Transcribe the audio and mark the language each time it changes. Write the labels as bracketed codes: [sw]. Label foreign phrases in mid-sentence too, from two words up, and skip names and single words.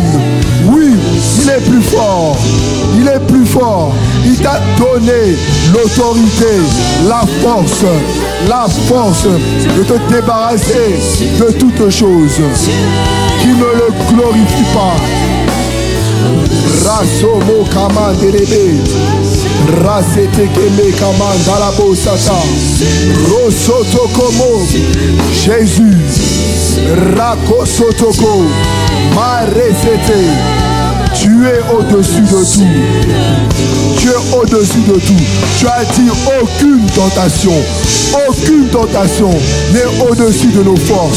[fr] Oui, il est plus fort. Il est plus fort. Il t'a donné l'autorité, la force de te débarrasser de toutes choses qui ne le glorifient pas. Rasomo kama delebe, rasete keme kama dalabo sata, rosoto komo, Jésus, rakosotoko, maresete. Tu es au-dessus de tout. Tu es au-dessus de tout. Tu as dit aucune tentation n'est au-dessus de nos forces.